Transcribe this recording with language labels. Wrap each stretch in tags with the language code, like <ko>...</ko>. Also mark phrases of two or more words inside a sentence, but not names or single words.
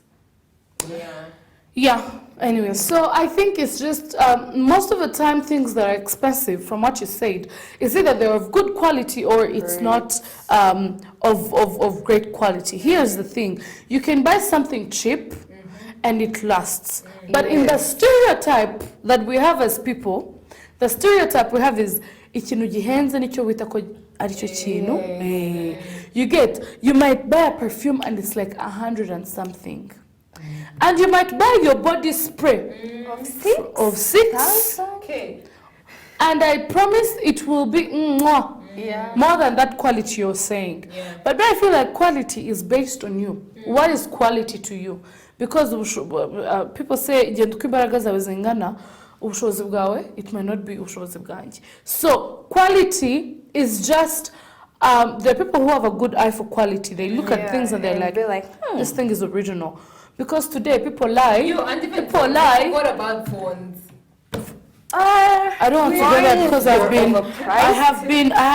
<en>Yeah, anyway, so I think it's just most of the time things that are expensive, from what you said, is either they're of good quality or it's not of great quality. Here's the thing, you can buy something cheap and it lasts. But in the stereotype that we have as people, the stereotype we have is</en> <rw>ikintu gihenze nicyo wita ko aricho kintu.</rw> <en>You might buy a perfume and it's like 100 and something. And you might buy your body spray of six. Okay. And I promise it will be more than that quality you're saying. Yeah. But I feel like quality is based on you. What is quality to you? Because people say, it might not be</en> <rw>ubushobozi bwanjye.</rw> <en>So quality is just, there are people who have a good eye for quality. They look at things and they're like, this thing is original. Because today people lie. And even people lie. What about phones? I don't want to go there because I have been</en>